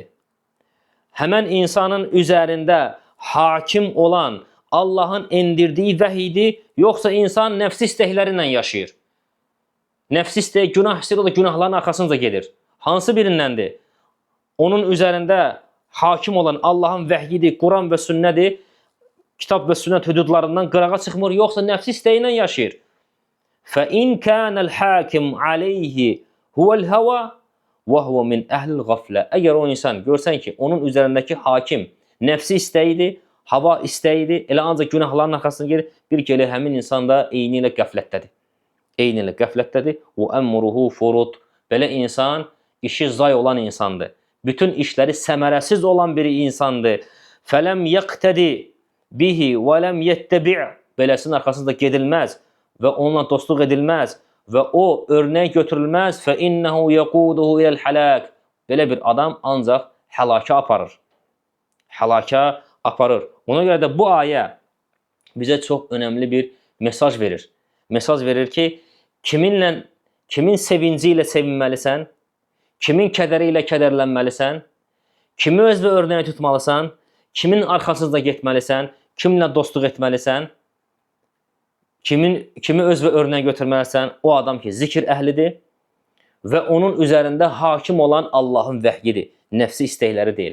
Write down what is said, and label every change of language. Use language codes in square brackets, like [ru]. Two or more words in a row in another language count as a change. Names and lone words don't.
[az] Həmən insanın üzərində hakim olan Allahın endirdiyi vəhidir, yoxsa insan nəfsi istəkləri ilə yaşayır. Nəfsi istəyi, günah istəyir, o da günahların arxasınca gedir. Hansı birindəndir? Onun üzərində hakim olan Allahın vəhyidir, Quran və sünnədir, kitab və sünnət hüdudlarından qırağa çıxmır, yoxsa nəfsi istəyi ilə yaşayır. [ar] فَإِنْ كَانَ الْحَاكِمْ عَلَيْهِ هُوَ الْهَوَى وَهُوَ مِنْ أَهْلِ الْغَفْلَةِ. [az] Əgər o insan görsən ki, onun üzərindəki hakim nəfsi istəyidir, hava istəyidir, elə ancaq günahların arxasına gedir, bir ki, elə həmin insan da eyni ilə qəflətdədir. Eyni ilə qəflətdədir. [ar] وَأَمْرُهُ فُرُطْ. [az] Belə insan işi zay olan insandır. Bütün işləri səmərəsiz olan bir insandır. [ar] فَلَمْ يَقْتَدِ بِهِ وَلَمْ يَتَّبِعْ. [az] Beləsinin arxasında gedilməz və onunla dostluq edilməz və o örnək götürülməz. [ar] فَإِنَّهُ يَقُودُهُ إِلَى الْحَلَاكِ. [az] Belə bir adam ancaq həlaka aparır. Həlaka aparır. Ona görə də bu ayə bizə çox önəmli bir mesaj verir. Mesaj verir ki, kimin sevinci ilə sevinməlisən, kimin kədəri ilə kədərlənməlisən, kimi öz və örnəyə tutmalısan, kimin arxasında getməlisən, kimlə dostluq etməlisən, kimi öz və örnəyə götürməlisən, o adam ki, zikr əhlidir və onun üzərində hakim olan Allahın vəhyidir, nəfsi istəkləri deyil.